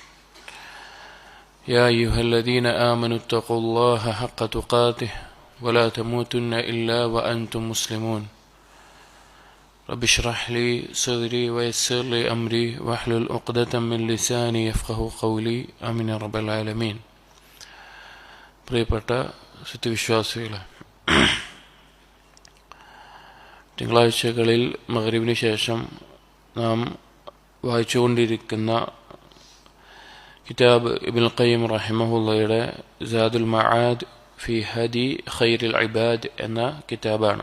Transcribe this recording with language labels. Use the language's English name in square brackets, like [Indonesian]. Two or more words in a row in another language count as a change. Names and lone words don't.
[Arabic] يا أيها الذين آمنوا اتقوا الله حق تقاته ولا تموتن إلا وأنتم مسلمون. رب اشرح لي صدري ويسر لي أمري واحلل عقدة من لساني يفقهوا قولي. آمين يا رب العالمين. [Malayalam] പ്രിയപ്പെട്ട സത്യവിശ്വാസികളെ, തിങ്കളാഴ്ചകളിൽ മഗ്‌രിബിന് ശേഷം നാം വായിച്ചുകൊണ്ടിരിക്കുന്ന കിതാബ് ഇബ്നുൽ ഖയ്യിം റഹിമഹുള്ളയുടെ സാദുൽ മആദ് ഫി ഹദി ഖൈറുൽ ഇബാദ് എന്ന കിതാബാണ്.